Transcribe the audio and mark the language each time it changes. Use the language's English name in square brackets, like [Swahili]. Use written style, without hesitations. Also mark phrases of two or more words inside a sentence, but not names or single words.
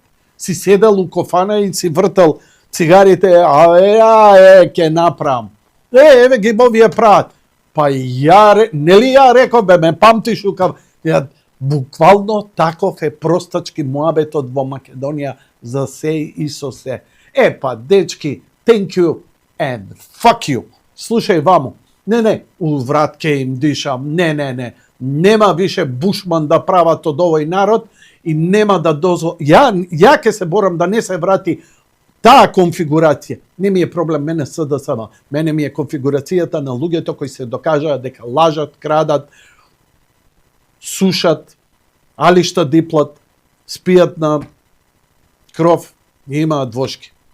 [Macedonian] Си седел у кофана и си вртал цигарите, ќе направам. Еве ги овие прават. Па нели ја реков, бе, ме памтиш укав. Буквално таков е простачки муабетот во Македонија за се и со се. Па, дечки, [English] thank you and fuck you. [Macedonian] Слушај ваму. Не, у врат ке им дишам. Не. Нема више бушман да прават од овој народ и нема да ја ке се борам да не се врати таа конфигурација. Не ми е проблем мене СДСМ. Мене ми е конфигурацијата на луѓето кои се докажаа дека лажат, крадат, сушат, алишта диплат, спијат на кров и имаат вошки.